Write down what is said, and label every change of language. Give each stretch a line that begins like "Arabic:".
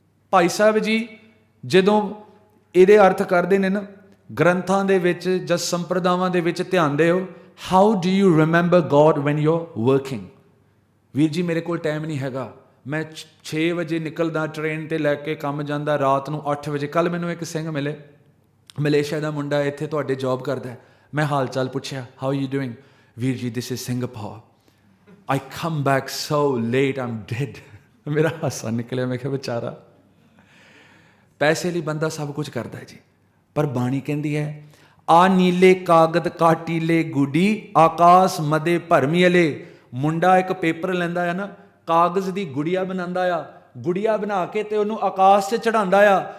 Punjabi: ਭਾਈ ਸਾਹਿਬ ਜੀ ਜਦੋਂ ਇਹਦੇ ਅਰਥ ਕਰਦੇ ਨੇ ਨਾ ਗ੍ਰੰਥਾਂ ਦੇ ਵਿੱਚ ਜਾਂ ਸੰਪਰਦਾਵਾਂ ਦੇ ਵਿੱਚ ਧਿਆਨ ਦਿਓ,
English: how do you remember God when you're working?
Punjabi: ਵੀਰ ਜੀ ਮੇਰੇ ਕੋਲ ਟਾਈਮ ਨਹੀਂ ਹੈਗਾ, ਮੈਂ 6 ਵਜੇ ਨਿਕਲਦਾ ਟ੍ਰੇਨ 'ਤੇ ਲੈ ਕੇ ਕੰਮ ਜਾਂਦਾ, ਰਾਤ ਨੂੰ 8 ਵਜੇ। ਕੱਲ੍ਹ ਮੈਨੂੰ ਇੱਕ ਸਿੰਘ ਮਿਲੇ, ਮਲੇਸ਼ੀਆ ਦਾ ਮੁੰਡਾ, ਇੱਥੇ ਤੁਹਾਡੇ ਜੌਬ ਕਰਦਾ। ਮੈਂ ਹਾਲ ਚਾਲ ਪੁੱਛਿਆ,
English: how are you doing? ਵੀਰ ਜੀ this is Singapore. I come back so late, I'm dead.
Punjabi: ਮੇਰਾ ਹਾਸਾ ਨਿਕਲਿਆ। ਮੈਂ ਕਿਹਾ ਵਿਚਾਰਾ, ਪੈਸੇ ਲਈ ਬੰਦਾ ਸਭ ਕੁਝ ਕਰਦਾ ਜੀ, ਪਰ ਬਾਣੀ ਕਹਿੰਦੀ ਹੈ ਆ ਨੀਲੇ ਕਾਗਦ ਕਾਟੀਲੇ ਗੁੱਡੀ ਆਕਾਸ਼ ਮਦੇ ਭਰਮੀਲੇ। ਮੁੰਡਾ ਇੱਕ ਪੇਪਰ ਲੈਂਦਾ ਆ ਨਾ, ਕਾਗਜ਼ ਦੀ ਗੁੜੀਆ ਬਣਾਉਂਦਾ ਆ, ਗੁੜੀਆ ਬਣਾ ਕੇ ਤੇ ਉਹਨੂੰ ਆਕਾਸ਼ 'ਚ ਚੜਾਉਂਦਾ ਆ।